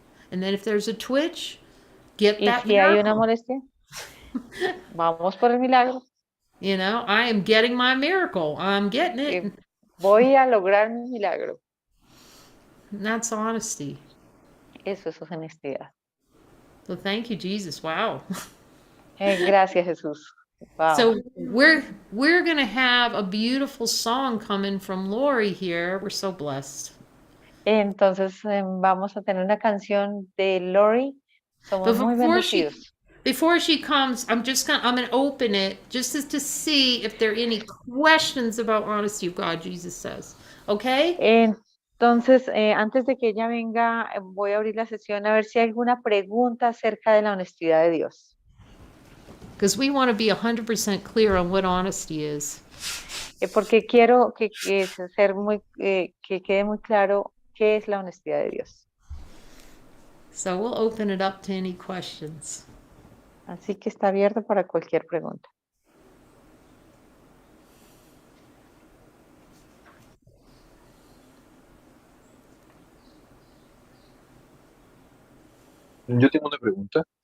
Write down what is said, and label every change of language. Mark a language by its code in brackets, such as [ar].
[en] And then if there's a twitch, get that [es] si hay una molestia, vamos por el milagro. [en] I am getting my miracle. I'm getting it. [es] Voy a lograr mi milagro. [en] And that's honesty. [es] Eso es honestidad. [en] So thank you, Jesus. Wow. [es] Gracias, Jesús. Wow. [en] So we're going to have a beautiful song coming from Lorrie here. We're so blessed. [es] Entonces vamos a tener una canción de Lorrie. Somos muy bendecidos. [en] before she comes, I'm gonna open it just to see if there are any questions about honesty of God, Jesus says. Okay? [es] Entonces, antes de que ella venga, voy a abrir la sesión a ver si hay alguna pregunta acerca de la honestidad de Dios. [en] Because we want to be 100% clear on what honesty is. [es] Porque quiero que quede muy claro qué es la honestidad de Dios. [en] So we'll open it up to any questions. [es] Así que está abierto para cualquier pregunta. Yo tengo una pregunta.